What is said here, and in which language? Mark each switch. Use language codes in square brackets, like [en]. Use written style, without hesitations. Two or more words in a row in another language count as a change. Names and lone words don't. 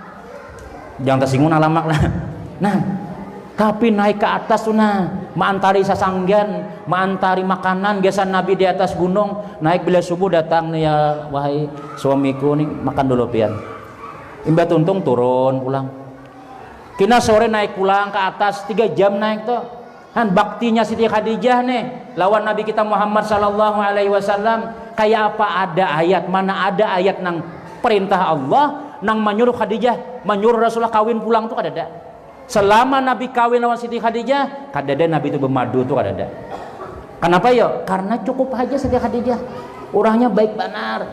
[bjn] Jangan tersinggung alamak lah. Nah, tapi naik ke atas tuh nah, maantari sasanggan, maantari makanan, biasa Nabi di atas gunung, naik bila subuh datang nih ya wahai suamiku nih makan dulu pian. Imba tuntung turun pulang. Kina sore naik pulang ke atas 3 jam naik tuh. Han baktinya Siti Khadijah nih lawan Nabi kita Muhammad [ar] صلى الله عليه وسلم [bjn] kayak apa ada ayat mana ada ayat nang perintah Allah nang menyuruh Khadijah, menyuruh Rasulullah kawin pulang tuh kada ada. Selama Nabi kawin lawan Siti Khadijah, kada ada Nabi itu bermadu tuh kada ada. [id] Kenapa ya? Karena cukup aja Siti Khadijah. [bjn] Orangnya baik benar.